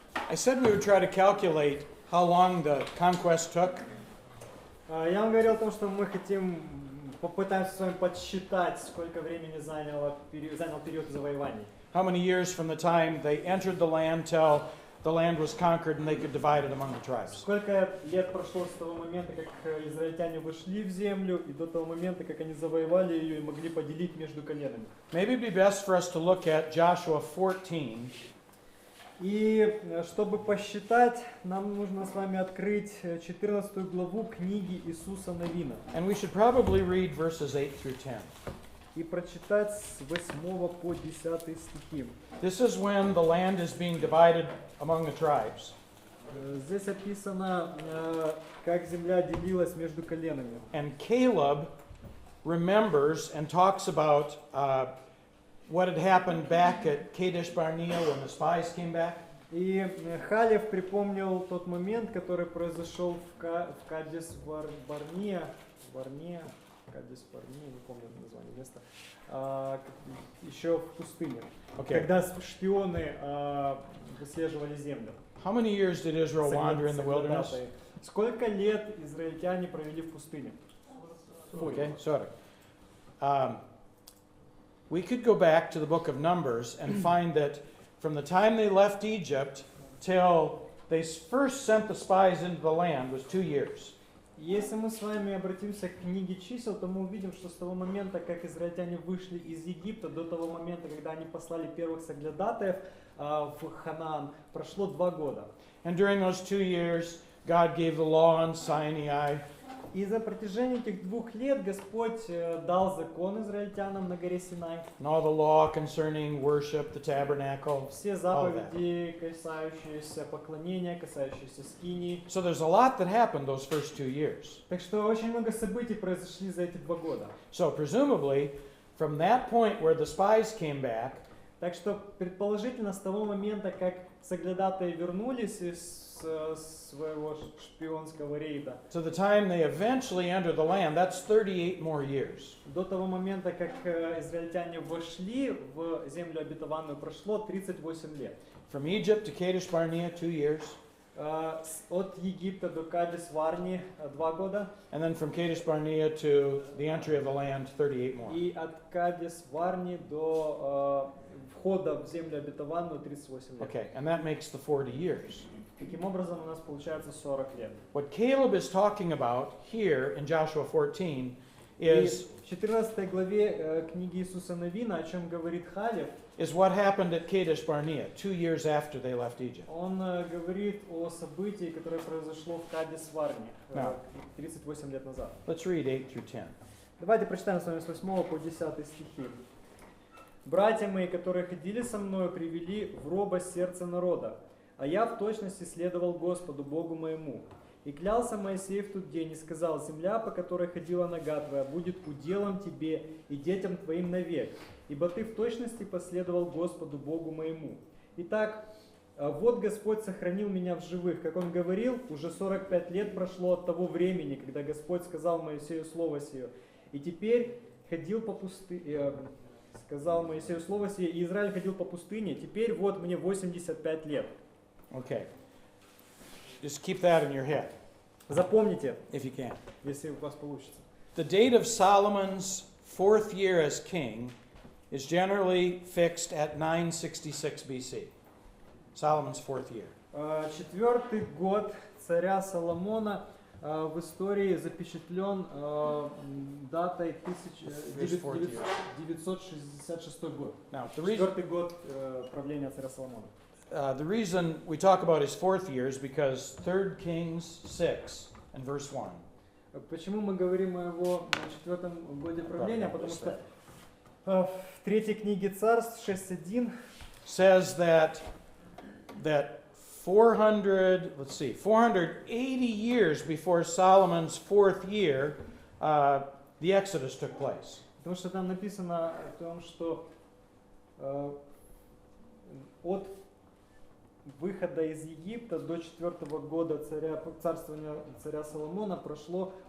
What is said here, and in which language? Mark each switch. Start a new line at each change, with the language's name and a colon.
English: I said we would try to calculate how long the conquest took.
Russian: Я вам говорил о том, что мы хотим попытаемся с вами подсчитать, сколько времени занял период завоеваний.
English: How many years from the time they entered the land till the land was conquered and they could divide it among the tribes?
Russian: Сколько лет прошло с того момента, как израильтяне вошли в землю, и до того момента, как они завоевали ее и могли поделить между коленами?
English: Maybe it'd be best for us to look at Joshua 14.
Russian: И чтобы посчитать, нам нужно с вами открыть 14 главу книги Иисуса Навина.
English: And we should probably read verses 8 through 10.
Russian: И прочитать с 8 по 10 стихи.
English: This is when the land is being divided among the tribes.
Russian: Здесь описано, как земля делилась между коленами.
English: And Caleb remembers and talks about what had happened back at Kadesh Barnea when the spies came back.
Russian: И Халев припомнил тот момент, который произошел в Кадес Барнеа, Кадес Барнеа, не помню название места, еще в пустыне, когда шпионы выслеживали землю.
English: How many years did Israel wander in the wilderness?
Russian: Сколько лет израильтяне провели в пустыне?
English: Okay, 40. We could go back to the book of Numbers and find that from the time they left Egypt till they first sent the spies into the land was 2 years.
Russian: Если мы с вами обратимся к книге чисел, то мы увидим, что с того момента, как израильтяне вышли из Египта, до того момента, когда они послали первых соглядатаев в Ханаан, прошло 2 года.
English: And during those 2 years, God gave the law on Sinai.
Russian: И за протяжении этих 2 лет Господь дал закон израильтянам на горе Синай.
English: And all the law concerning worship, the tabernacle.
Russian: Все заповеди, касающиеся поклонения, касающиеся скинии.
English: So there's a lot that happened those first 2 years.
Russian: Так что очень много событий произошли за эти 2 года.
English: So presumably, from that point where the spies came back,
Russian: так что предположительно с того момента, как соглядатые вернулись из своего шпионского рейда,
English: to the time they eventually entered the land, that's 38 more years.
Russian: До того момента, как израильтяне вошли в землю обетованную, прошло 38 лет.
English: From Egypt to Kadesh Barnea, 2 years.
Russian: От Египта до Кадес-Варни 2 года.
English: And then from Kadesh Barnea to the entry of the land, 38 more.
Russian: И от Кадес-Варни до входа в землю обетованную 38 лет.
English: Okay, and that makes the 40 years.
Russian: Таким образом, у нас получается 40 лет.
English: What Caleb is talking about here in Joshua 14 is
Russian: в 14 главе книги Иисуса Навина, о чем говорит Халев,
English: is what happened at Kadesh Barnea 2 years after they left Egypt.
Russian: Он говорит о событии, которое произошло в Кадес-Варне 38 лет назад.
English: Let's read 8 through 10.
Russian: Давайте прочитаем с вами с 8 по 10 стихи. «Братья мои, которые ходили со мною, привели в робость сердце народа, а я в точности следовал Господу, Богу моему. И клялся Моисей в тот день и сказал: земля, по которой ходила нога твоя, будет уделом тебе и детям твоим навек, ибо ты в точности последовал Господу, Богу моему. Итак, вот Господь сохранил меня в живых, как Он говорил, уже 45 лет прошло от того времени, когда Господь сказал Моисею слово сие. И теперь ходил по пустыне, сказал Моисею слово сие, и Израиль ходил по пустыне. Теперь вот мне 85 лет».
English: Okay. Just keep that in your head.
Russian: Запомните,
English: if you can.
Russian: Если у вас получится.
English: The date of Solomon's 4th year as king is generally fixed at 966 BC. Solomon's 4th year.
Russian: 4-й год царя Соломона в истории запечатлен датой 966 год. 4-й год правления царя Соломона.
English: The reason we talk about his 4th year is because 3 Kings 6 and verse 1.
Russian: Почему мы говорим о его 4-м годе правления? Потому что в 3-й книге Царств 6:1
English: says that 480 years before Solomon's 4th year, the Exodus took place.
Russian: Потому что там написано о том, что от выхода из Египта до 4-го года царствования царя Соломона прошло